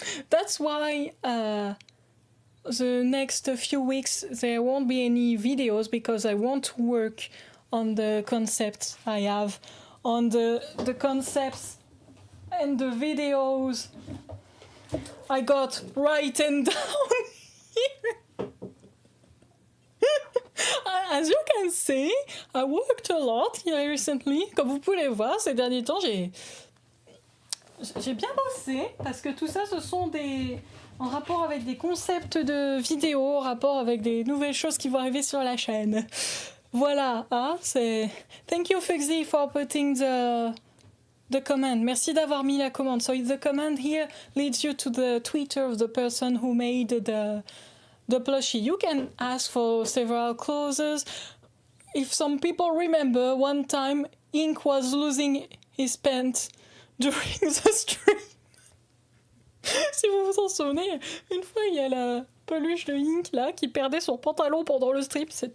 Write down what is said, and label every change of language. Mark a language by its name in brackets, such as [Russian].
[English] That's why the next few weeks there won't be any videos, because I want to work on the concepts I have, on the concepts and the videos I got written down here. As you can see, I worked a lot here recently. [French] Comme vous pouvez voir, ces derniers temps, j'ai bien bossé, parce que tout ça, ce sont en rapport avec des concepts de vidéos, en rapport avec des nouvelles choses qui vont arriver sur la chaîne. Voilà, c'est... [English] Thank you, Fuxy, for putting the comment. [French] Merci d'avoir mis la commande. [English] So the comment here leads you to the Twitter of the person who made the plushie. You can ask for several clauses. If some people remember, one time Ink was losing his pants during the stream. [French] Si vous vous en souvenez, une fois il y a la peluche de Ink là qui perdait son pantalon pendant le stream.